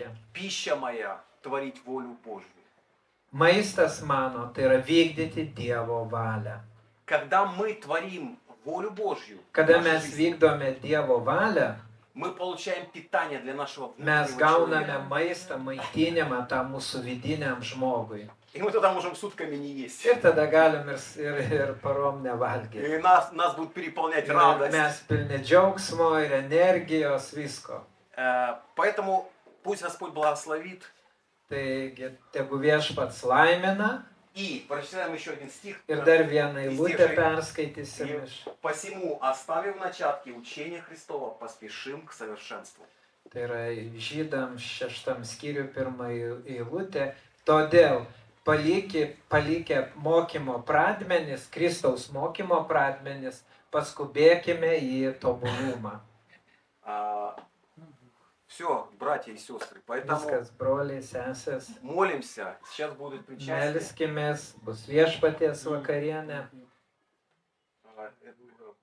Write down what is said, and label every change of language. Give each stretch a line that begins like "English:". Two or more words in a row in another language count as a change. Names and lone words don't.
Russian: Пища моя творить волю Божью.
Lithuanian: Maistas mano, tai yra vykdyti Dievo valią.
Russian: Когда мы творим волю Божью, в
Lithuanian: Kada
Russian: нашей
Lithuanian: mes
Russian: жизни,
Lithuanian: vykdome Dievo valią,
Russian: мы получаем питание для нашего
Lithuanian: mes
Russian: внутреннего
Lithuanian: gauname
Russian: человека.
Lithuanian: maistą, maitinimą tam mūsų vidiniam žmogui.
Russian: И мы тогда можем сутками не есть.
Lithuanian: Ir tada galim ir parom nevalgyti.
Russian: И нас будет переполнять
Lithuanian: Ir
Russian: радость.
Lithuanian: mes pilni džiaugsmo ir energijos, visko.
Russian: Поэтому пусть Господь благословит.
Lithuanian: Taigi, tegu viešpats laimina.
Russian: И прочитаем еще один стих.
Lithuanian: Ir dar vieną eilutę perskaitysim iš.
Russian: Посему, оставив начатки учения Христова, поспешим к совершенству.
Lithuanian: Tai yra žydams 6 skyrių 1 eilutė. Todėl palikę mokymo pradmenis, Kristaus mokymo pradmenis, paskubėkime į tobulumą.
Russian: Все, братья и сестры, поэтому
Lithuanian: Viskas, broliai, sesės,
Russian: молимся. Сейчас будет причастие.
Lithuanian: melskimės, bus viešpaties vakarienė.